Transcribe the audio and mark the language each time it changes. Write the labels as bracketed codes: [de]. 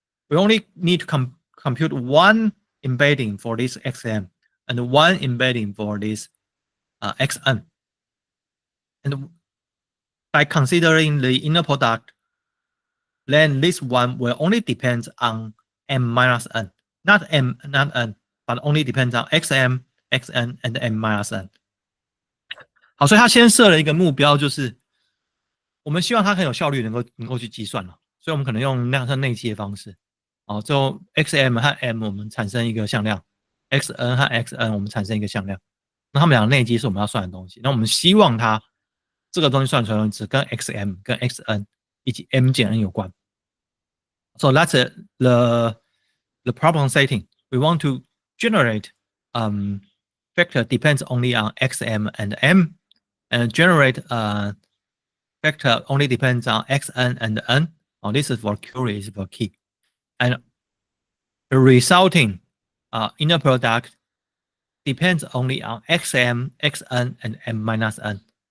[en] We only need to compute one embedding for this XM and one embedding for this XN. And by considering the inner product, then this one will only depend on M minus N, not N, but only depends on XM, XN, and M minus N. [zh] 好，所以他先设了一个目标，就是我们希望它很有效率能够去计算了，所以我们可能用量算内积的方式，哦，最后 XM 和 M 我们产生一个向量，XN 和 XN 我们产生一个向量，那他们两个内积是我们要算的东西，那我们希望它这个东西算出来只跟 XM 跟 XN 以及 M 减 N 有关。 [en] So that's the problem setting. We want to generate vector depends only on XM and M, and generate vector only depends on XN and N. Oh, this is for query is for key, and the resulting inner product depends only on XM, XN, and M minus N.